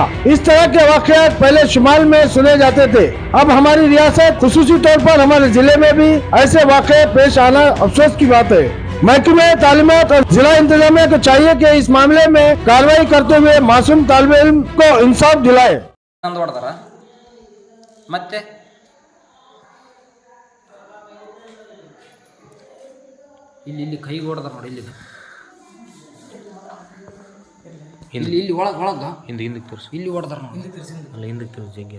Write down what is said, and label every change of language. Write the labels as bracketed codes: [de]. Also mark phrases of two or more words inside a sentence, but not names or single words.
[ur] اس طرح کے واقعات پہلے شمال میں سنے جاتے تھے. اب ہماری ریاست، خصوصی طور پر ہمارے ضلعے میں بھی ایسے واقعے پیش آنا افسوس کی بات ہے. محکمۂ تعلیمات اور ضلع انتظامیہ کو چاہیے کہ اس معاملے میں کارروائی کرتے ہوئے معصوم طالب علم کو انصاف دلائے. [kn] ಇಲ್ಲಿ ಕೈಗೆ ಹೊಡೆದಾರ ನೋಡಿ. ಇಲ್ಲಿ ಇಲ್ಲಿ ಒಳಗೆ ಒಳಗೆ ಹಿಂದಕ್ಕೆ ತೋರಿಸಿ. ಇಲ್ಲಿ ಹೊಡೆದಾರ ನೋಡಿ. ಅಲ್ಲ ಹಿಂದಕ್ಕೆ ತೋರಿಸಿ ಜಗ್ಗಿ.